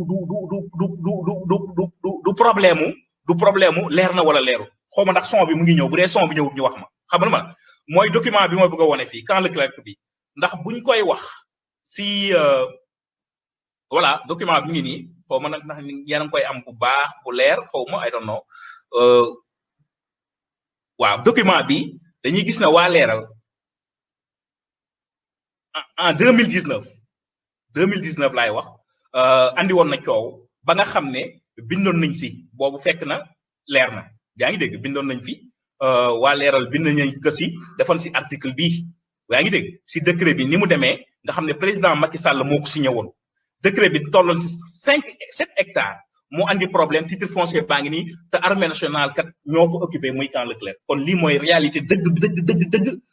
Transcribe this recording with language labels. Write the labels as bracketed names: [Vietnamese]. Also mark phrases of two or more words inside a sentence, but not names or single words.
[Wolof] problème mu leer na wala leeru xaw ma ndax son bi mu ngi ñëw bu dee son bi ñëwut ñu wax ma xam nga mooy document bi ma bëgg a wone fii Camp Leclerc bi ndax buñ koy wax si voilà document bi ngi nii xaw ma nag ndax yéen a ngi koy am bu baax bu leer xaw ma [English] I don't know [Wolof] waaw document bi dañuy gis na waa leeral en 2019 laay wax andi woon na coow ba nga xam ne bindoon nañ si boobu fekk na leer na yaa ngi dégg bindoon nañ fi waa leeral bind nañ ko si defoon si article bii yaa ngi dégg si décret bi ni mu demee nga xam ne président Macky Sall moo ko signé woon décret bi tolloon si 7 hectares moo andi problème [French] titre foncier [Wolof] baa ngi nii te [French] armée nationale [Wolof] kat ñoo ko occupé muy Camp Leclerc kon lii mooy réalité dëgg